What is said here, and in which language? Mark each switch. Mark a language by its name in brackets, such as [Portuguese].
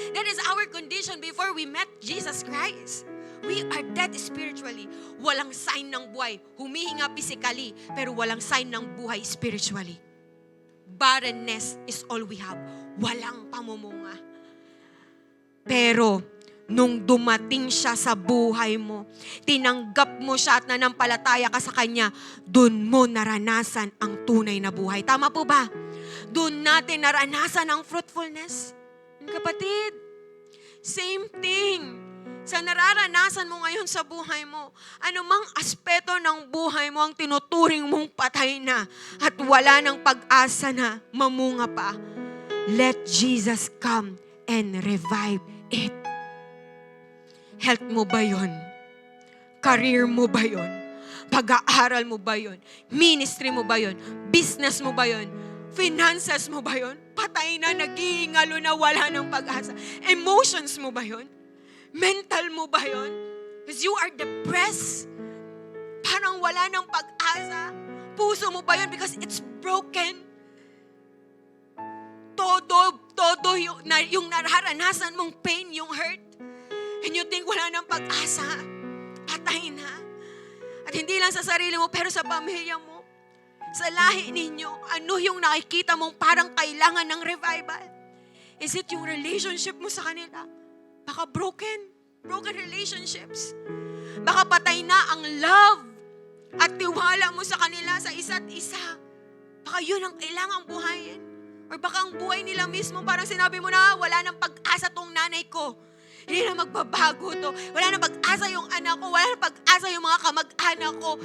[English] That is our condition before we met Jesus Christ. We are dead spiritually. [Filipino] Walang sign ng buhay. Humihinga physically, pero walang sign ng buhay spiritually. [English] Barrenness is all we have. [Filipino] Walang pamumunga. Pero, nung dumating siya sa buhay mo, tinanggap mo siya at nanampalataya ka sa Kanya, dun mo naranasan ang tunay na buhay. Tama po ba? Dun natin naranasan ang fruitfulness. Kapatid, same thing. Sa nararanasan mo ngayon sa buhay mo, anumang aspeto ng buhay mo ang tinuturing mong patay na at wala ng pag-asa na mamunga pa, [English] let Jesus come and revive it. [Filipino] Health mo ba yun? Career mo ba yun? Pag-aaral mo ba yun? Ministry mo ba yun? Business mo ba yun? Finances mo ba yun? Patay na, nag-iingalo na, wala ng pag-asa. Emotions mo ba yun? Mental mo ba yun? [English] Because you are depressed. [Filipino] Parang wala ng pag-asa. Puso mo ba yun? [English] Because it's broken. [Filipino] Todo yung nararanasan mong pain, yung hurt. [English] And you think [Filipino] wala ng pag-asa. Patay na. At hindi lang sa sarili mo, pero sa pamilya mo. Sa lahi ninyo, ano yung nakikita mong parang kailangan ng revival? [English] Is it [Filipino] yung relationship mo sa kanila? Baka broken relationships. Baka patay na ang love at tiwala mo sa kanila sa isa't isa. Baka yun ang kailangang buhayin. Or baka ang buhay nila mismo, parang sinabi mo na, wala nang pag-asa tong nanay ko. Hindi na magbabago to. Wala na pag-asa yung anak ko. Wala na pag-asa yung mga kamag-anak ko.